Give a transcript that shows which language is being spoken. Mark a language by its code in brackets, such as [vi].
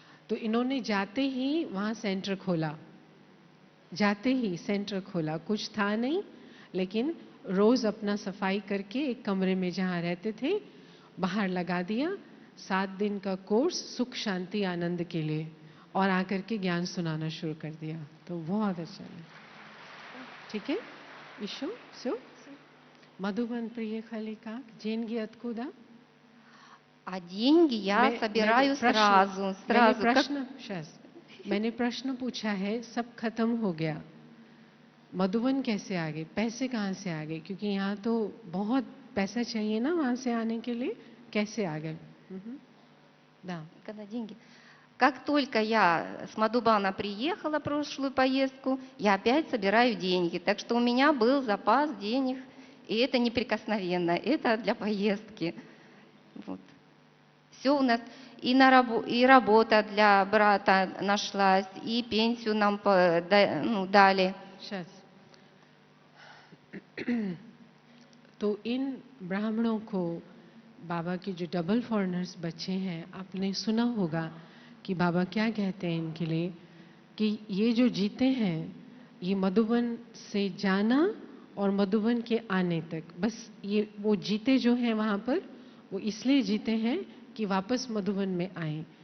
[hi] तो इन्होंने जाते ही वहाँ सेंटर खोला, जाते ही सेंटर खोला, कुछ था नहीं, लेकिन रोज अपना सफाई करके एक कमरे में जहाँ रहते थे बाहर लगा दिया। 7 दिन का कोर्स सुख शांति आनंद के लिए, और आकर के ज्ञान सुनाना शुरू कर दिया। तो बहुत अच्छा है। ठीक है ईशो सो मधुबन प्रिय [ru] как деньги откуда? А деньги я собираю сразу. [hi] मैंने प्रश्न पूछा है, सब खत्म हो गया, मधुबन कैसे आ गए, पैसे कहाँ से आ गए? क्योंकि यहाँ तो बहुत पैसा चाहिए ना वहाँ से आने के लिए, कैसे आ गए? [ru] Да. Когда деньги. Как только я с Мадубана приехала прошлую поездку, я опять собираю деньги. Так что у меня был запас денег, и это неприкосновенно, это для поездки. Вот. Все у нас, и работа для брата нашлась, и пенсию нам дали. Сейчас. [hi] तो इन ब्राह्मणों को बाबा के जो डबल फॉरेनर्स बच्चे हैं, आपने सुना होगा कि बाबा क्या कहते हैं इनके लिए कि ये जो जीते हैं ये मधुबन से जाना और मधुबन के आने तक, बस ये वो जीते जो हैं वहाँ पर, वो इसलिए जीते हैं कि वापस मधुबन में आए।